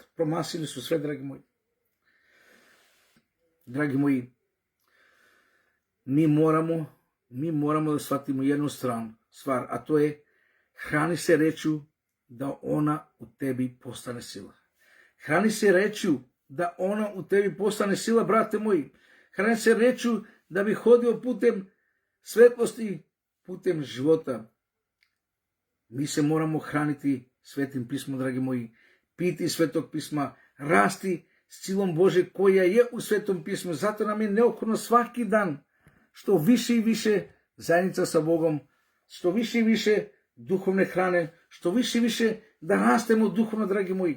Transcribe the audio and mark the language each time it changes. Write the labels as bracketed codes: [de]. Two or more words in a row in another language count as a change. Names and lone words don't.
[sr] Промасили су све, драги мои. Драги мои, ми морамо да сватимо едну ствар, а то е храни се речу да она у теби постане сила. Храни се речу да она у теби постане сила, брате мои. Храни се речу да би ходил путем светлости, путем живота. Mi se moramo hraniti Svetim pismom, dragi moji, piti Svetog pisma, rasti s silom Bože koja je u Svetom pismu. Zato nam je neophodno svaki dan što više i više zajednica sa Bogom, što više i više duhovne hrane, što više i više da rastemo duhovno, dragi moji.